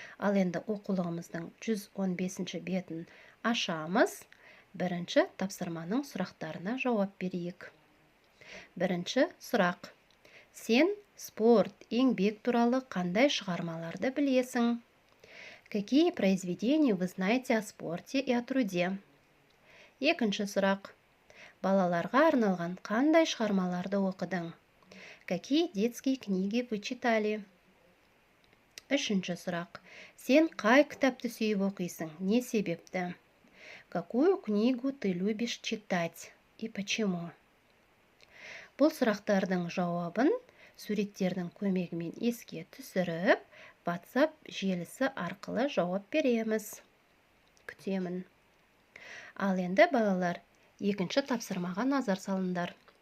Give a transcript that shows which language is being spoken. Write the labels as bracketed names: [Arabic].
[Kazakh] Ал енді оқулығымыздың 115 бетін ашамыз. Бірінші тапсырманың сұрақтарына жауап берейік. Бірінші сұрақ. Сен спорт, еңбек туралы қандай шығармаларды білесің? [Russian] Какие произведения вы знаете о спорте и о труде? [Kazakh] Екінші сұрақ. Балаларға арналған қандай шығармаларды оқыдың? [Russian] Какие детские книги вы читали? [Kazakh] Үшінші сұрақ. Сен қай кітапты сүйіп оқисың? Не себепті? [Russian] Какую книгу ты любишь читать и почему? [Kazakh] Бұл сұрақтардың жауабын суреттердің көмегімен еске түсіріп, WhatsApp желісі арқылы жауап береміз. Күтемін. Ал енді балалар, екінші тапсырмаға назар салыңдар.